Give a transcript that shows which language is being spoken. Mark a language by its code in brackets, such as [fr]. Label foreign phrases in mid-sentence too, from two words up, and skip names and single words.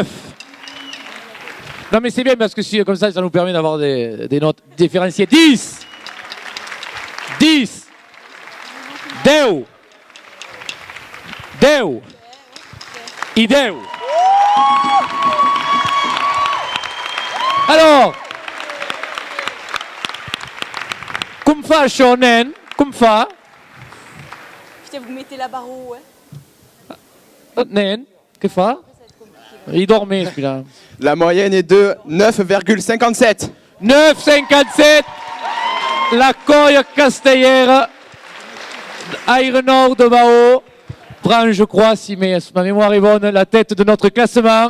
[fr] Non mais c'est bien parce que si, comme ça nous permet d'avoir des notes différenciées. 10. 10. 10. 10. I 10. Alors... [ca] Come fa això, nen? Com fa? [fr] Putain, vous mettez la barre haut, ouais. [ca] Nen, que fa? [fr] Il dormait, celui-là. La moyenne est de 9,57. 9,57. la Coille Castellère, Aéronor de Mao, prend, je crois, si ma mémoire est bonne, la tête de notre classement.